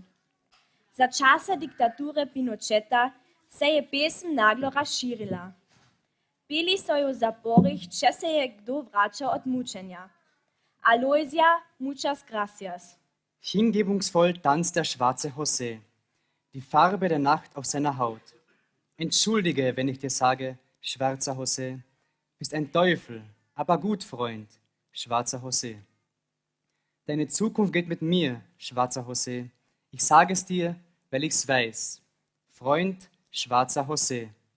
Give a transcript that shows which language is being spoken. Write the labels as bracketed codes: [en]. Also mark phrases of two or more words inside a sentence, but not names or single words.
[sl] Za časa diktature Pinocheta se je pesem naglo razširila. Peli so jo v zaporih, če se je kdo vračal od mučenja. [es] Aloysia, muchas gracias. [de] Hingebungsvoll tanzt der schwarze José, die Farbe der Nacht auf seiner Haut. Entschuldige, wenn ich dir sage, schwarzer José, bist ein Teufel, aber gut, Freund, schwarzer José. Deine Zukunft geht mit mir, schwarzer José. Ich sage es dir, weil ich's weiß. Freund, schwarzer José.